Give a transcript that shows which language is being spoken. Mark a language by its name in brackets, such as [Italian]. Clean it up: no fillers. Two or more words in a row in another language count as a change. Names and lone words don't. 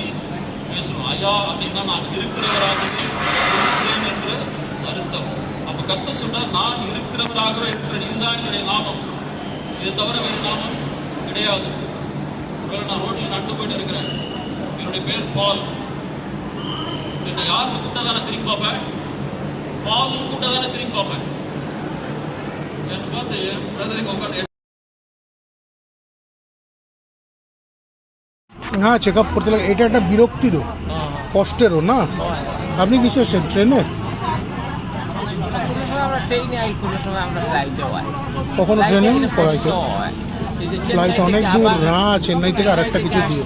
[Tamil] பேசணும் அயா அப்படின்னா நான் இருக்கிறவராகவே இருக்கிறேன் என்று அர்த்தம் அப்ப கர்த்தர் சொல்றார் நான் இருக்கிறவராகவே இருக்கிறேன் இதுதான் என்னுடைய நாமம் இதை தவிர வேறு நாமம் கிடையாது ஒருவேளை நான் ரோட்ல நடந்து போயிட்டு இருக்கிறேன் என்னுடைய பேர் பால் என்னை யாருன்னு கூட்டா தானே திரும்பி பார்ப்பேன் பால் கூட்டா தானே திரும்பி பார்ப்பேன் என்ன பார்த்து பிரதரிங்க உட்காந்து [Bangla] হ্যাঁ [English] check up [Bangla] করতে লাগে এটা একটা বিরক্তিরও কষ্টেরও না আপনি কিছু এসেছেন ট্রেনে আমরা ট্রেনে আই কোনো সময় আমরা ফ্লাইটেও আই কখনো ট্রেনে ফ্লাইটে ফ্লাইট অনেক দূর না চেন্নাই থেকে আরেকটা কিছু দিয়ে